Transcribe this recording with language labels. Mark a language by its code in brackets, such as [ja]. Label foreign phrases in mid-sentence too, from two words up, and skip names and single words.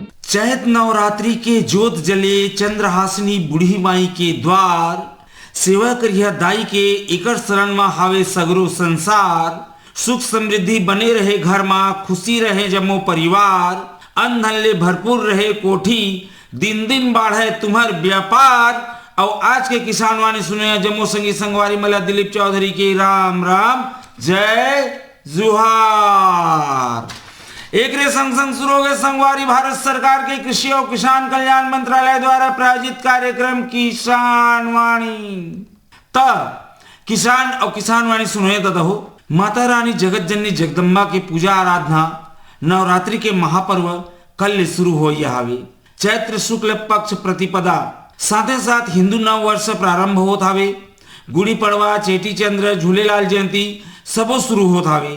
[hne] चैत नवरात्रि के जोत जले चंद्रहासिनी बूढ़ी माई के द्वार, सेवा करिया दाई के एकर शरण में हावे सगरो संसार। सुख समृद्धि बने रहे घर में, खुशी रहे जमो परिवार, अन्न धन ले भरपूर रहे कोठी, दिन दिन बढ़े तुम्हार व्यापार। और आज के किसान वाणी सुने जम्मू संगी संगवारी मला दिलीप चौधरी के राम राम जय जुहार। एक रे संग संग शुरू हो गए संगवारी भारत सरकार के कृषि और किसान कल्याण मंत्रालय द्वारा प्रायोजित कार्यक्रम किसान वाणी। किसान और किसान वाणी सुने हो माता रानी जगत जननी जगदम्बा की पूजा आराधना नवरात्रि के महापर्व कल शुरू हो हावे। चैत्र शुक्ल पक्ष प्रतिपदा साथे साथ हिंदू नव वर्ष प्रारंभ होत हावे। गुड़ी पड़वा, चेटी चंद्र, झूलेलाल जयंती सबो शुरू होत हावे।